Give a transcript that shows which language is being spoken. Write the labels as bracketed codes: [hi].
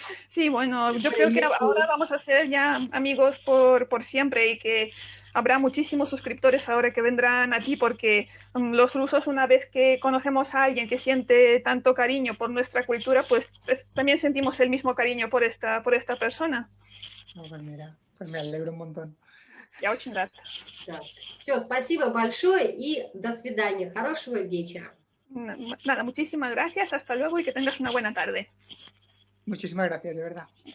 [es] Sí, bueno, yo creo que ahora vamos a ser ya amigos por siempre y que habrá muchísimos suscriptores ahora que vendrán a ti, porque los rusos, una vez que conocemos a alguien que siente tanto cariño por nuestra cultura, pues también sentimos el mismo cariño por esta persona. No, pues mira, pues me alegro un montón. [ru] Я очень рад. Да. Все, спасибо большое и до свидания. Хорошего вечера. [es] Nada, muchísimas gracias. Hasta luego y que tengas una buena tarde. Muchísimas gracias, de verdad.